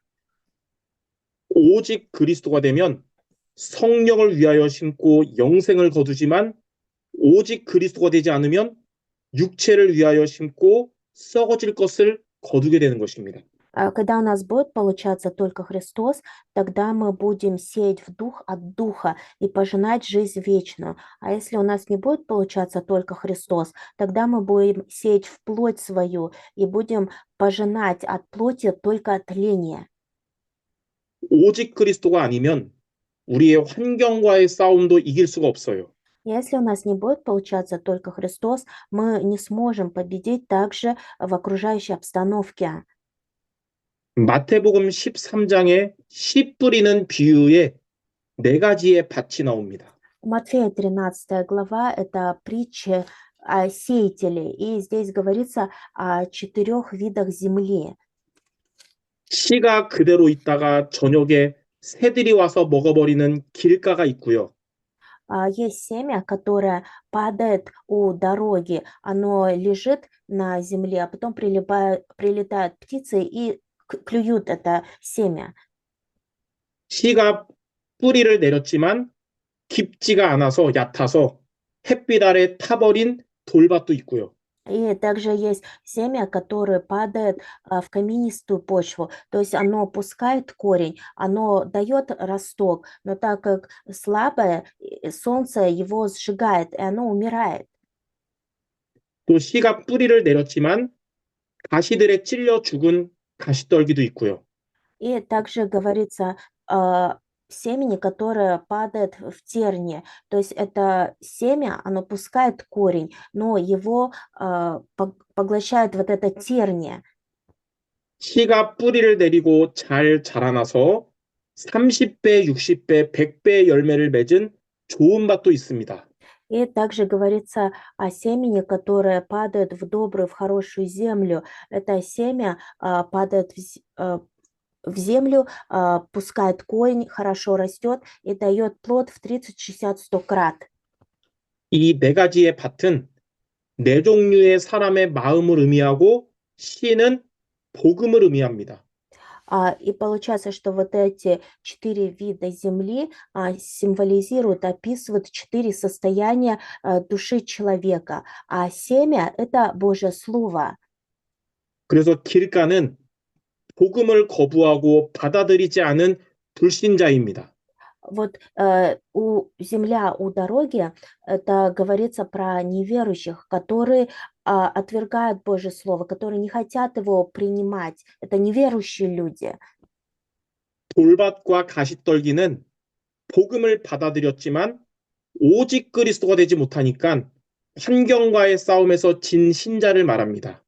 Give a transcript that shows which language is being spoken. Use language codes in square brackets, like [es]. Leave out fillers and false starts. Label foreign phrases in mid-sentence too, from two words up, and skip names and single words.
[ko] 오직 그리스도가 되면 성령을 위하여 심고 영생을 거두지만 오직 그리스도가 되지 않으면 육체를 위하여 심고 썩어질 것을 거두게 되는 것입니다. [ru] Когда у нас будет получаться только Христос, тогда мы будем сеять в дух от духа и пожинать жизнь вечную. А если у нас не будет получаться только Христос, тогда мы будем сеять в плоть свою и будем пожинать от плоти только тление. [ko] 오직 그리스도가 아니면 우리의 환경과의 싸움도 이길 수가 없어요. [ru] Если у нас не будет получаться только Христос, мы не сможем победить также в окружающей обстановке. [ko] 마태복음 13장에 씨 뿌리는 비유에 네 가지의 밭이 나옵니다. [ru] Матфея 13 глава– это притча о сеятеле, и здесь говорится о 4 видах земли. [ko] 씨가 그대로 있다가 저녁에 새들이 와서 먹어버리는 길가가 있고요. [ru] Есть семя, которое падает у дороги, оно лежит на земле, а потом прилетают птицы и клюют это семя. [ko] 씨가 뿌리를 내렸지만 깊지가 않아서 얕아서 햇빛 아래 타버린 돌밭도 있고요. [ru] И также есть семя, которое падает в каменистую почву, то есть оно пускает корень, оно дает росток, но так как слабое, солнце его сжигает, и оно умирает. [ko] 또 씨가 뿌리를 내렸지만 가시들에 찔려 죽은 가시떨기도 있고요. [ru] И также говорится о семени, которое падает в тернии. То есть это семя, оно пускает корень, но его поглощает вот это терние. [ko] 씨가 뿌리를 내리고 잘 자라나서 30배, 60배, 100배 열매를 맺은 좋은 밭도 있습니다. [ru] И также говорится о семени, которое падает в добрую, в хорошую землю. Это семя падает в землю, пускает корень, хорошо растет и дает плод в 30, 60, 100 крат. [ko] 이 네 가지의 밭은 네 종류의 사람의 마음을 의미하고 씨는 복음을 의미합니다. [ru] И получается, что вот эти 4 вида земли символизируют, описывают 4 состояния души человека. А семя– это Божье Слово. [ko] 그래서 길가는 복음을 거부하고 받아들이지 않은 불신자입니다. [ru] Вот земля у дороги, это говорится про неверующих, которые отвергают Божье Слово, которые не хотят его принимать. Это неверующие люди. [ko] 돌밭과 가시떨기는 복음을 받아들였지만 오직 그리스도가 되지 못하니까 환경과의 싸움에서 진 신자를 말합니다.